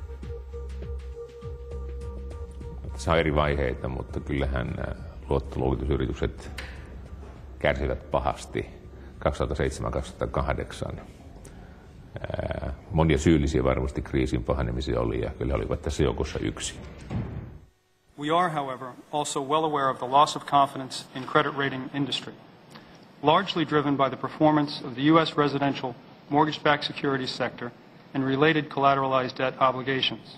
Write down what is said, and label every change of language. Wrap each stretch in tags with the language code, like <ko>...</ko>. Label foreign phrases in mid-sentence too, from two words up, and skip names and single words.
<fi>Se on eri vaiheita, mutta kyllähän luottoluokitusyritykset kärsivät pahasti 2007-2008. Monia syyllisiä varmasti kriisin pahenemiseen oli ja kyllä olivat tässä joukossa yksi.</fi> <en>We are, however, also well aware of the loss of confidence in credit rating industry, largely driven by the performance of the U.S. residential mortgage-backed securities sector and related collateralized debt obligations.</en>